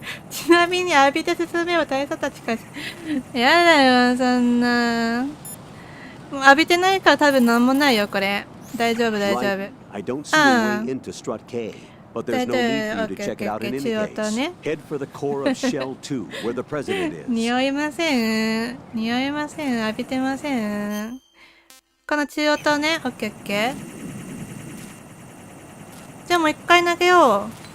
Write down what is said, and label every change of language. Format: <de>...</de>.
<ja>ちなみに浴びて進めば大佐たちかし。やだよ、そんな。もう浴びてないから多分なんもないよ、これ。大丈夫、大丈夫。</ja> <en>I don't see a way into Strut K, but there's no need for you to check it out in any case. Head for the core of Shell 2, where the president is.</en> <ja>匂いません。匂いません。浴びてません。この中央灯ね。オッケーオッケー。じゃあもう一回投げよう。</ja>